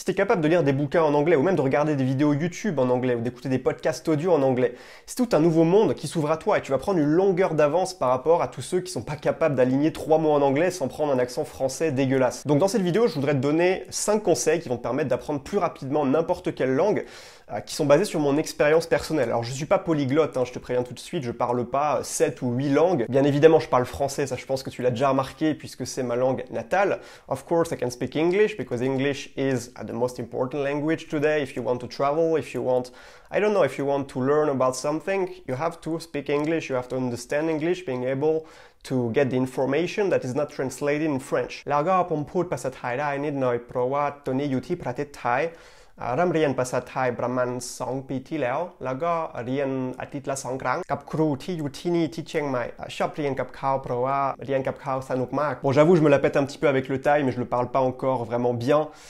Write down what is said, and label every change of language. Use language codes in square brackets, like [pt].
[fr] Si tu es capable de lire des bouquins en anglais ou même de regarder des vidéos YouTube en anglais ou d'écouter des podcasts audio en anglais, c'est tout un nouveau monde qui s'ouvre à toi et tu vas prendre une longueur d'avance par rapport à tous ceux qui sont pas capables d'aligner 3 mots en anglais sans prendre un accent français dégueulasse. Donc dans cette vidéo, je voudrais te donner 5 conseils qui vont te permettre d'apprendre plus rapidement n'importe quelle langue qui sont basés sur mon expérience personnelle. Alors je suis pas polyglotte, je te préviens tout de suite, je parle pas 7 ou 8 langues. Bien évidemment, je parle français, ça je pense que tu l'as déjà remarqué puisque c'est ma langue natale. [en] Of course, I can speak English because English is the most important language today. If you want to travel, if you want, I don't know, if you want to learn about something, you have to speak English, you have to understand English, being able to get the information that is not translated in French. [th] แล้วก็ผมพูดภาษาไทยได้นิดหน่อยเพราะว่าตัวนี้อยู่ที่ประเทศไทยเริ่มเรียนภาษาไทยประมาณ2 ปีที่แล้วแล้วก็เรียนอาทิตย์ละ2 ครั้งกับครูที่อยู่ที่นี่ที่เชียงใหม่ชอบเรียนกับเขาเพราะว่าเรียนกับเขาสนุกมาก [fr] Bon, j'avoue, je me la pète un petit peu avec le thaï, mais je le parle pas encore vraiment bien.